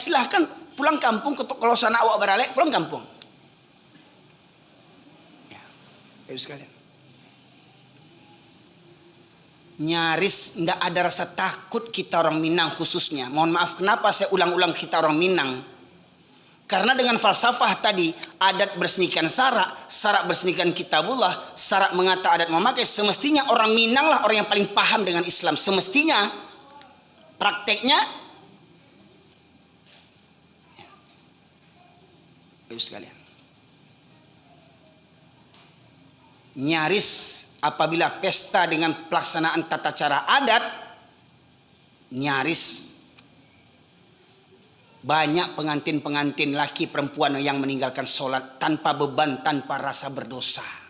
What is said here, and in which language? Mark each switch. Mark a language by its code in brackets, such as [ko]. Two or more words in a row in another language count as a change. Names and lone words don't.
[id] Silahkan pulang kampung, kalau sana awak beralek, pulang kampung. Ya, sekalian. Nyaris nggak ada rasa takut kita orang Minang khususnya. Mohon maaf, kenapa saya ulang-ulang kita orang Minang? Karena dengan falsafah tadi, adat bersenikan sarak, sarak bersenikan kitabullah, sarak mengata adat memakai, semestinya orang Minang lah orang yang paling paham dengan Islam. Semestinya. Prakteknya Ibu sekalian, nyaris apabila pesta dengan pelaksanaan tata cara adat, nyaris banyak pengantin-pengantin laki perempuan yang meninggalkan sholat tanpa beban, tanpa rasa berdosa.